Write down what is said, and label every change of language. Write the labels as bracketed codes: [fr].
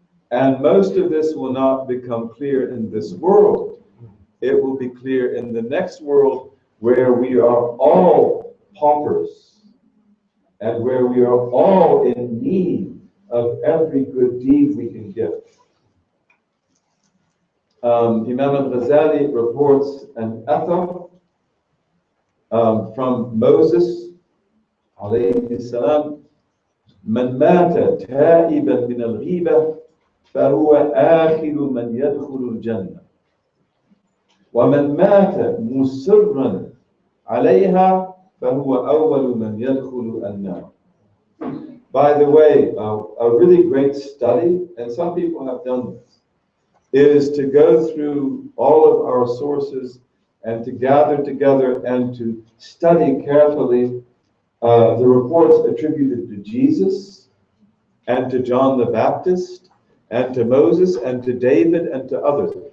[en] And most of this will not become clear in this world. It will be clear in the next world, where we are all paupers and where we are all in need of every good deed we can give. Imam al-Ghazali reports an athar from Moses alayhi salam, [ar] من مات تائبا من الغيبة فهو آخر من يدخل الجنة ومن مات مصرا عليها فهو أول من يدخل النار. [en] By the way, a really great study, and some people have done this, is to go through all of our sources and to gather together and to study carefully the reports attributed to Jesus and to John the Baptist and to Moses and to David and to others.